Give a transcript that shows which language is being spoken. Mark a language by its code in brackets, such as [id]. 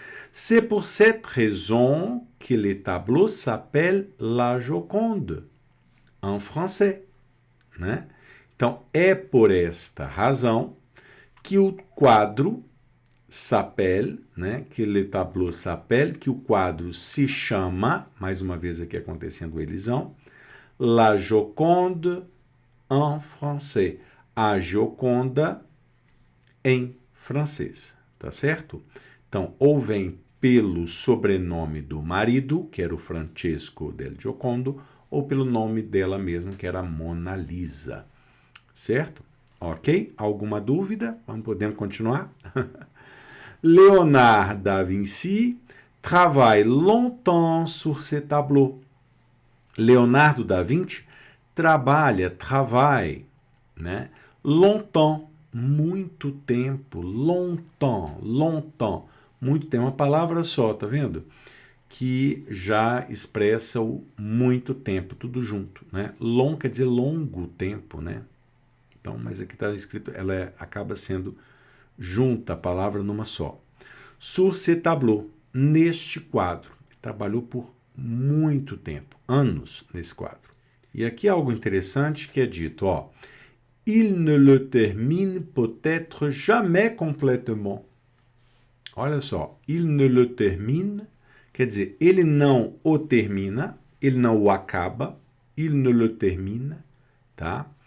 [fr] C'est pour cette raison que le tableau s'appelle La Joconde, en français, né? [pt] Então, é por esta razão que o quadro s'appelle, né? Que le tableau s'appelle, que o quadro se chama, mais uma vez aqui acontecendo elisão, La Joconde en français. A Gioconda em francês, tá certo? Então, ou vem pelo sobrenome do marido, que era o Francesco del Giocondo, ou pelo nome dela mesma, que era Mona Lisa, certo? Ok? Alguma dúvida? Podemos continuar? [fr] Léonard da Vinci travaille longtemps sur ce tableau. Leonardo da Vinci travaille, né? [pt] Longtemps, muito tempo, longtemps, muito tempo, uma palavra só, tá vendo? Que já expressa o muito tempo, tudo junto, né? Long quer dizer longo tempo, né? Então, mas aqui está escrito, ela acaba sendo junta a palavra numa só. Sur ce tableau, neste quadro. Trabalhou por muito tempo, anos nesse quadro. E aqui algo interessante que é dito, ó. [fr] Il ne le termine peut-être jamais complètement. [pt] Olha só, il ne le termine, quer dizer, ele não o termina, ele não o acaba, il ne le termine, tá?